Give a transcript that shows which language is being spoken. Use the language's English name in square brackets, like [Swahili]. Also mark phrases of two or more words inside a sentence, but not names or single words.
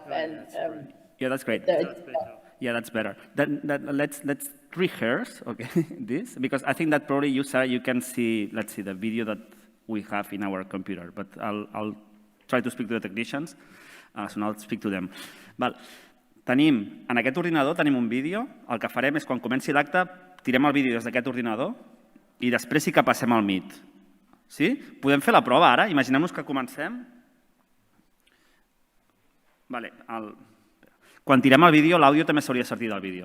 [English] Yeah, that's great. Yeah, that's better. Let's rehearse, okay, this, because I think that probably you can see, let's see, the video that we have in our computer, but I'll try to speak to the technicians, so now I'll speak to them. [Catalan] Val. En aquest ordinador tenim un vídeo, el que farem és quan comenci l'acte, tirem el vídeo des d'aquest ordinador i després sí que passem al Meet. Sí? Podem fer la prova ara? Imaginem-nos que comencem. Vale, quan tirem el vídeo, l'àudio també s'hauria de sentir del vídeo.